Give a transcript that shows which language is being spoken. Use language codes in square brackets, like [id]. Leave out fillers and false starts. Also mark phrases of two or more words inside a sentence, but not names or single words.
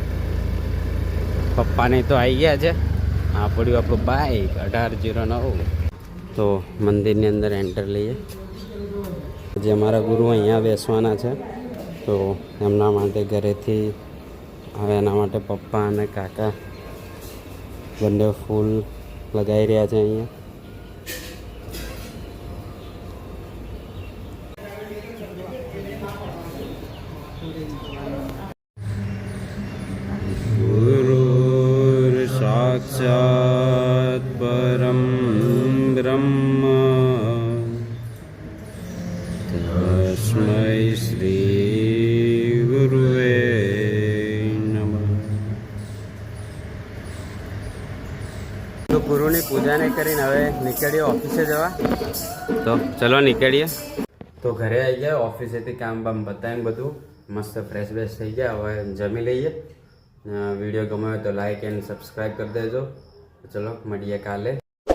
[gu] પપ્પાને તો આવી ગયા છે। આ પડ્યું આપણું બાઈક 1809। તો મંદિરની અંદર એન્ટર લઈએ। જે અમારા ગુરુ અહીંયા બેસવાના છે, તો એમના માટે ઘરેથી હવે એના માટે પપ્પા અને કાકા બંને ફૂલ લગાવી રહ્યા છે અહીંયા। [sa] साक्षात् परम ब्रह्म तस्मै श्री गुरुवे नमः। [gu] तो गुरुની પૂજાને કરીને હવે નીકળીએ ઓફિસે જવા। તો ચલો નીકળીએ। તો ઘરે આવી ગયા, ઓફિસેથી કામ બામ બતાવીને બધું મસ્ત ફ્રેશ બેશ થઈ ગયા। હવે જમી લઈએ। વિડીયો ગમ્યો હોય તો [en] like and subscribe [gu] કરી દેજો। ચલો મળીએ કાલે।